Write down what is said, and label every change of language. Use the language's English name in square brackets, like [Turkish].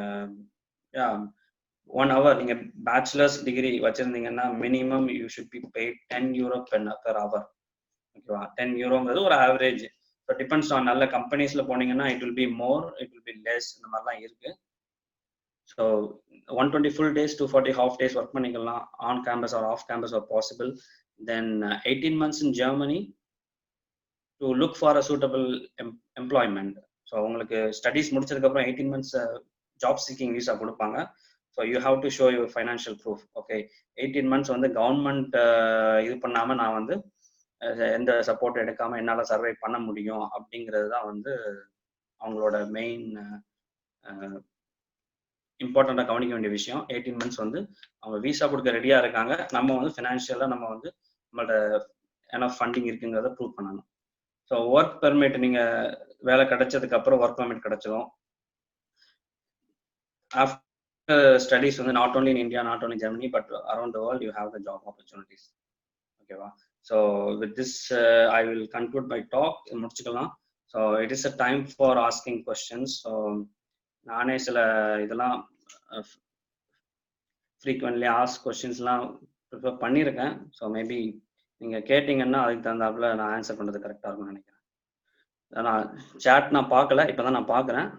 [Tamil] நீங்கள் 1 hour நீங்கள் bachelors degree வச்சுருந்தீங்கன்னா [English] Minimum you should be paid 10 euro per hour. [Tamil] ஓகேவா, 10 euroங்கிறது ஒரு ஆவரேஜ். ஸோ டிபெண்ட்ஸ் ஆன் நல்ல கம்பெனிஸில் போனீங்கன்னா [English] it will be more, it will be less, [Tamil] இந்த மாதிரிலாம் இருக்குது. So 120 full days 240 half days work பண்ணிக்கலாம். [English] On campus or off campus are possible. Then 18 months in Germany to look for a suitable employment. [Tamil] So உங்களுக்கு studies முடிச்சதுக்கப்புறம் 18 months job seeking visa கொடுப்பாங்க. So [English] You have to show your financial proof. [Tamil] Okay, 18 months வந்து government இது பண்ணாமல் நான் வந்து எந்த support எடுக்காமல் என்னால் சர்வை பண்ண முடியும் அப்படிங்கிறது தான் வந்து அவங்களோட மெயின் இம்பார்ட்டண்ட்டாக கவனிக்க வேண்டிய விஷயம். 18 months வந்து அவங்க விசா கொடுக்க ரெடியாக இருக்காங்க. நம்ம வந்து ஃபினான்ஷியலாக நம்ம வந்து நம்மளோட எனஃப் ஃபண்டிங் இருக்குங்கிறத ப்ரூவ் பண்ணணும். ஸோ ஒர்க் பெர்மிட் நீங்கள் வேலை கிடைச்சதுக்கப்புறம் ஒர்க் பெர்மிட் கிடைச்சிடும். [English] After studies வந்து not only in India, not only Germany, but around the world you have the job opportunities. ஓகேவா, so with this I will conclude my talk. முடிச்சுக்கலாம். So it is a time for asking questions. [Tamil] So நானே சில இதெல்லாம் frequently asked questionsலாம் prefer பண்ணியிருக்கேன். So maybe நீங்கள் கேட்டிங்கன்னா அதுக்கு தகுந்தாப்புல நான் ஆன்சர் பண்ணுறது கரெக்டாக இருக்கும்னு நினைக்கிறேன். நான் சேட் நான் பார்க்கல, இப்போ தான் நான் பார்க்குறேன்.